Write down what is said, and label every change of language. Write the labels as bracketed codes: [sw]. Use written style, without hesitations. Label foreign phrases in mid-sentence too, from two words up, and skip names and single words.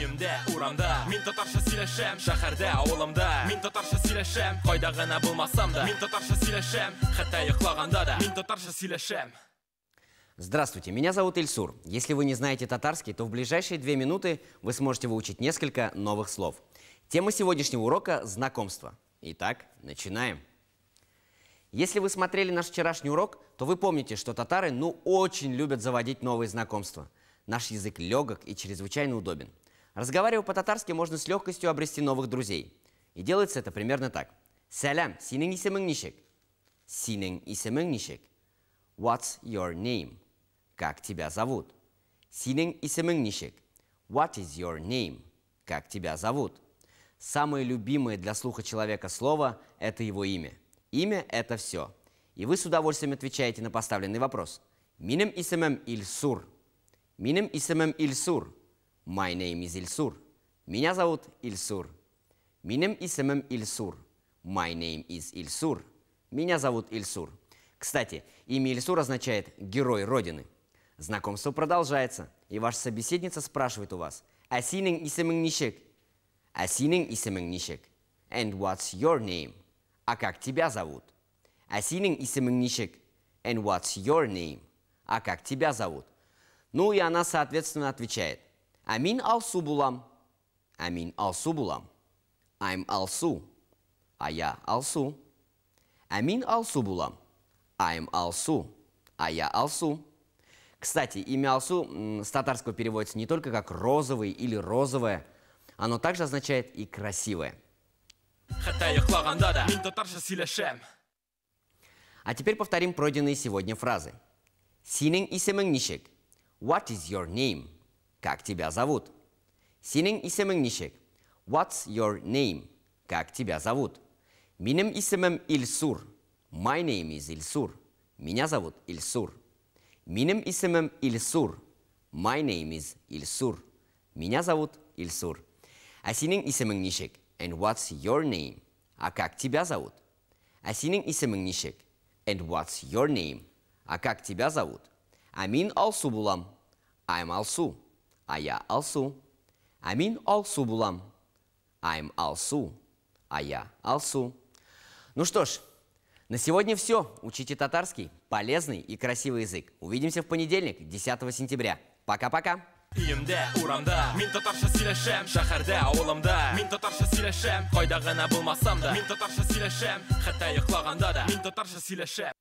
[tt] Үйімде, урамда, мен татарша сөйлешем. Шәһәрдә, ауылымда, мен татарша сөйлешем. Кайда гына булмасам да, мен татарша сөйлешем. Хәтта йоклаганда да, мен татарша сөйлешем. [ru] Здравствуйте, меня зовут Ильсур. Если вы не знаете татарский, то в ближайшие 2 минуты вы сможете выучить несколько новых слов. Тема сегодняшнего урока – знакомство. Итак, начинаем. Если вы смотрели наш вчерашний урок, то вы помните, что татары очень любят заводить новые знакомства. Наш язык легок и чрезвычайно удобен. Разговаривая по-татарски, можно с легкостью обрести новых друзей. И делается это примерно так. [tt] Сәлам, синең исемең ничек? Синең исемең ничек? [en] What's your name? [ru] Как тебя зовут? [tt] Синең исемең ничек? [en] What is your name? [ru] Как тебя зовут? Самое любимое для слуха человека слово – это его имя. Имя – это все. И вы с удовольствием отвечаете на поставленный вопрос. [tt] Минем исемем Ильсур. Минем исемем Ильсур. [en] My name is Ильсур. [ru] Меня зовут Ильсур. [tt] Минем исемем Ильсур. [en] My name is Ильсур. [ru] Меня зовут Ильсур. Кстати, имя Ильсур означает «герой Родины». Знакомство продолжается, и ваша собеседница спрашивает у вас [tt] «А синең исемең ничек?» «А синең исемең ничек?» [en] And what's your name? [ru] А как тебя зовут? [tt] «А синең исемең ничек?» [en] And what's your name? [ru] А как тебя зовут? Ну и она, соответственно, отвечает [tt] «Амин Алсу булам». «Амин Алсу булам». [en] I'm Алсу. [ru] А я Алсу. [tt] «Амин Алсу булам». [en] I'm Алсу. [ru] А я Алсу. Кстати, имя Алсу с татарского переводится не только как розовый или розовое, оно также означает и красивое. А теперь повторим пройденные сегодня фразы. [tt] Синең исемең ничек? [en] What is your name? [ru] Как тебя зовут? [tt] Синең исемең ничек? [en] What's your name? [ru] Как тебя зовут? [tt] Минем исемем Ильсур. [en] My name is Ильсур. [ru] Меня зовут Ильсур. [tt] Минем исемем Ильсур. [en] My name is Ильсур. [ru] Меня зовут Ильсур. [tt] А синең исемең ничек? [en] And what's your name? [ru] А как тебя зовут? [tt] А синең исемең ничек? [en] And what's your name? [ru] А как тебя зовут? [tt] Амин Алсу булам. [en] I'm Алсу. [ru] А я Алсу. [tt] Амин Алсу булам. [en] I'm Алсу. [ru] А я Алсу. Ну что ж, на сегодня все. Учите татарский, полезный и красивый язык. Увидимся в понедельник, 10 сентября. Пока-пока. [tt] Үйімде, урамда, мен татарша сөйлешем. Шәһәрдә, ауылымда, мен татарша сөйлешем. Кайда гына булмасам да, мен татарша сөйлешем. Хәтта йоклаганда да, мен татарша сөйлешем.